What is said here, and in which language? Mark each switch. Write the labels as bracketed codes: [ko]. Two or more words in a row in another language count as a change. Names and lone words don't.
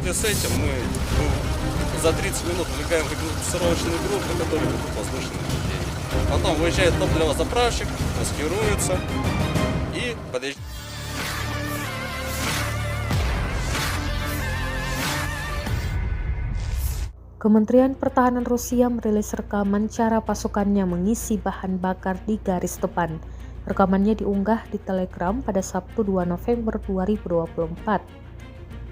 [ru] связи с этим мы за 30 минут выдвигаем регистрационные группы, которые ведут воздушное наблюдение. Потом выезжает топливозаправщик, маскируется и подъезжает. [id] Kementerian Pertahanan Rusia merilis rekaman cara pasukannya mengisi bahan bakar di garis depan. Rekamannya diunggah di Telegram pada Sabtu 2 November 2024.